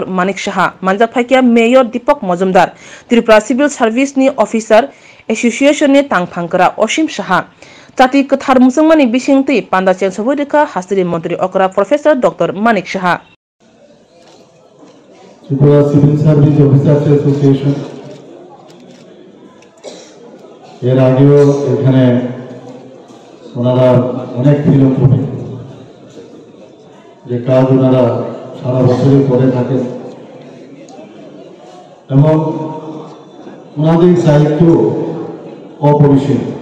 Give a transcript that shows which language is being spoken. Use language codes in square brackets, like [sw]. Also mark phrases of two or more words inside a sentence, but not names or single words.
[trp] Manik Saha manjak phaikya Mayor Deepak Majumdar Tripura Civil Service ni Officer Association ni tangphangkara Osim Saha Chati kathar musangmani bisingti panda chengsoboi rekha hastini mantri okra Professor Dr. Manik Saha [bn] Tripura Civil Service Officers Association এর আগেও এখানে ওনারা অনেক ফিলোসফি যে কাজ ওনারা সারা বছরই করে থাকেন এবং ওনাদের দায়িত্ব অপরিসীম।